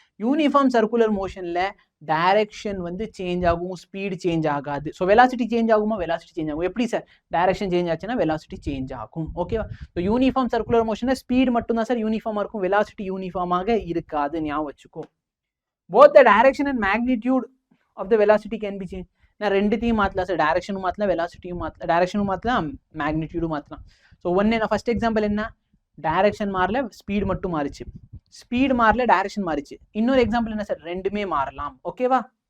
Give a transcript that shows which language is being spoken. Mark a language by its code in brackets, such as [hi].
[ta] Uniform circular மோஷனில் direction வந்து change ஆகும், ஸ்பீடு சேஞ்ச் ஆகாது. ஸோ வெலாசிட்டி சேஞ்ச் ஆகுமா? வெலாசிட்டி சேஞ்ச் ஆகும். எப்படி சார்? டைரக்ஷன் சேஞ்ச் ஆச்சுன்னா வெலாசிட்டி சேஞ்ச் ஆகும். ஓகேவா? ஸோ யூனிஃபார்ம் சர்க்குலர் மோஷனில் ஸ்பீடு மட்டும் தான் சார் யூனிஃபார்மாக இருக்கும், வெலாசிட்டி யூனிஃபார்மாக இருக்காது. ஞாபகம் வச்சுக்கோ. [en] Both the direction and magnitude of the velocity can be changed. [ta] நான் ரெண்டுத்தையும் மாற்றலாம் சார், டைரக்ஷனும் மாற்றலாம், வெலாசிட்டியும் மாற்றலாம், டைரக்ஷனும் மாற்றலாம், மேக்னிடியூடும் மாற்றலாம். ஸோ ஒன்று நான் ஃபர்ஸ்ட் எக்ஸாம்பிள் என்ன, டைரக்ஷன் மாறல, ஸ்பீடு மட்டும் மாறிச்சு. ஸ்பீடு மாறல, டைரக்ஷன் மாறிச்சு. இன்னொரு எக்ஸாம்பிள் என்ன சார், ரெண்டுமே மாறலாம். ஓகேவா?